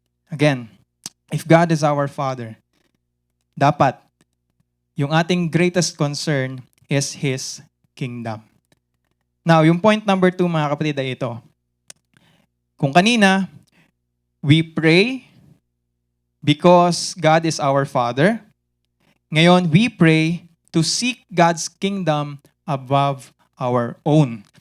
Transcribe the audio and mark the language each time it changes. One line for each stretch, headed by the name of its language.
English: Again, if God is our Father,
Filipino: dapat yung ating
English: greatest concern is His kingdom.
Filipino: Now, yung point number 2, mga kapatid, ay ito. Kung kanina,
English: we pray because God is our Father.
Filipino: Ngayon,
English: we pray to seek God's kingdom above our own.